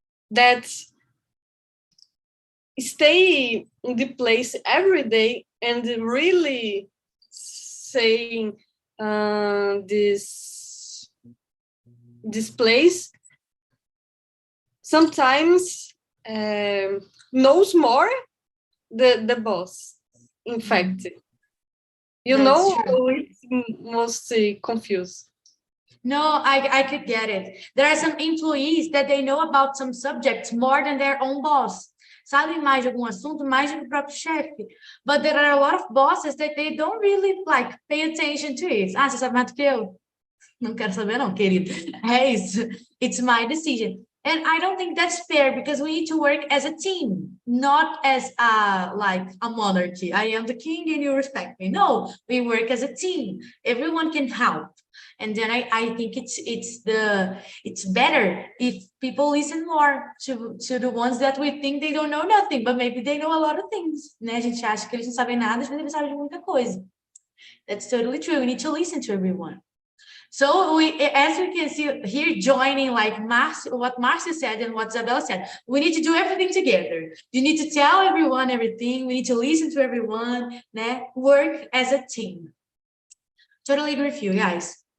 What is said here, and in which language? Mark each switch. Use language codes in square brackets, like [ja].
[en] that stay in the place every day and really saying this place sometimes knows more the boss, in fact. That's true. It's mostly confused. No, I could get it. There are some employees that they know about some subjects more than their own boss. [pt] Sabem mais de algum assunto, mais do que o próprio chefe. [en] But there are a lot of bosses that they don't really like pay attention to it. [pt] Você sabe mais do que eu? Não quero saber não, querido. É isso. [en] It's my decision. And I don't think that's fair because we need to work as a team, not as a monarchy. I am the king and you respect me. No, we work as a team. Everyone can help. And then I think it's better if people listen more to the ones that we think they don't know nothing, but maybe they know a lot of things. [pt] Né? A gente acha que eles não sabem nada, mas eles sabem de muita coisa. [en] That's totally true. We need to listen to everyone. So as we can see here, joining like what Marcia said and what Isabella said, we need to do everything together. You need to tell everyone everything. We need to listen to everyone, né? Work as a team. Totally agree with you, guys.